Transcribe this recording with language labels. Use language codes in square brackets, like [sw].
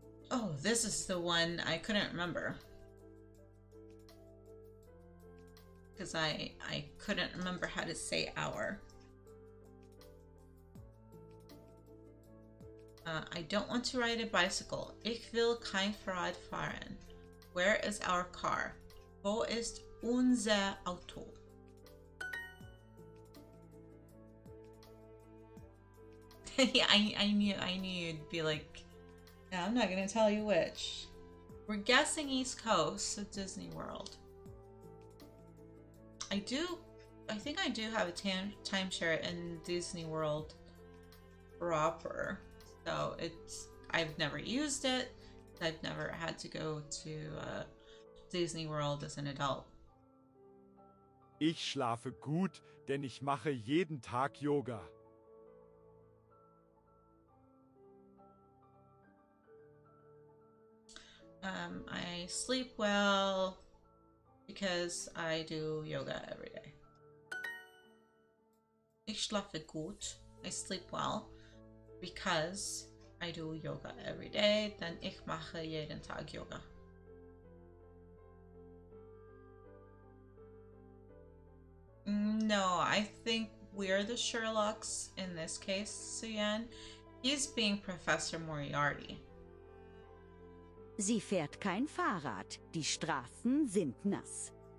[en] Oh, this is the one I couldn't remember. Because I couldn't remember how to say hour. I don't want to ride a bicycle. [de] Ich will kein Fahrrad fahren. [en] Where is our car? [de] Wo ist unser Auto? [en] Yeah, I knew you'd be like, yeah, I'm not gonna tell you which. We're guessing East Coast, so Disney World. I think I do have a timeshare in Disney World proper. So I've never used it. I've never had to go to Disney World as an adult. [de] Ich schlafe gut, denn ich mache jeden Tag Yoga. [en] I sleep well because I do yoga every day. [de] Ich schlafe gut. [en] I sleep well because I do yoga every day. [de] Denn ich mache jeden Tag Yoga. [en] No, I think we're the Sherlocks in this case, Suyan. He's being Professor Moriarty. [de] Sie fährt kein Fahrrad. Die Straßen sind nass.